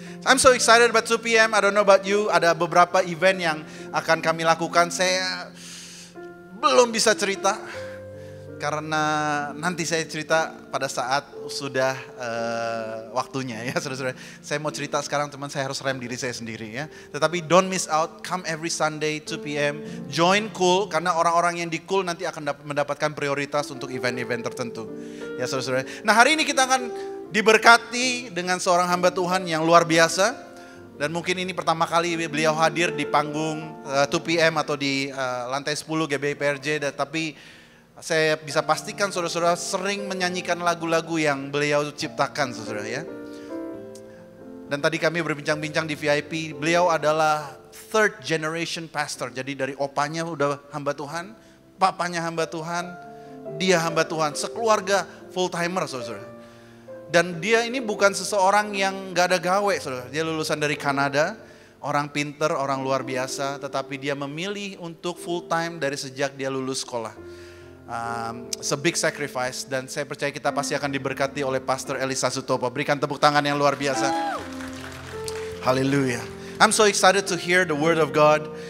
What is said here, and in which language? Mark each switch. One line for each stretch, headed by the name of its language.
English: I'm so excited about 2 p.m. I don't know about you.
Indonesian: Ada beberapa event yang akan kami lakukan. Saya belum bisa cerita karena nanti saya cerita pada saat sudah waktunya ya saudara-saudara. Saya mau cerita sekarang teman, saya harus rem diri saya sendiri ya. Tetapi
English: don't miss out, come every Sunday 2 p.m.
Indonesian: Join Cool karena orang-orang yang di Cool nanti akan mendapatkan prioritas untuk event-event tertentu. Ya saudara-saudara. Nah hari ini kita akan diberkati dengan seorang hamba Tuhan yang luar biasa. Dan mungkin ini pertama kali beliau hadir di panggung 2 p.m. atau di lantai 10 GBI PRJ. Tapi saya bisa pastikan saudara-saudara sering menyanyikan lagu-lagu yang beliau ciptakan saudara ya. Dan tadi kami berbincang-bincang di VIP, beliau adalah
English: third generation pastor.
Indonesian: Jadi dari opanya udah hamba Tuhan, papanya hamba Tuhan, dia hamba Tuhan, sekeluarga full timer saudara. Dan dia ini bukan seseorang yang gak ada gawe saudara. Dia lulusan dari Kanada, orang pinter, orang luar biasa, tetapi dia memilih untuk full time dari sejak dia lulus sekolah.
English: It's a big sacrifice
Indonesian: dan saya percaya kita pasti akan diberkati oleh Pastor Elisa Sutopo. Berikan tepuk tangan yang luar biasa. Haleluya.
English: I'm so excited to hear the word of God.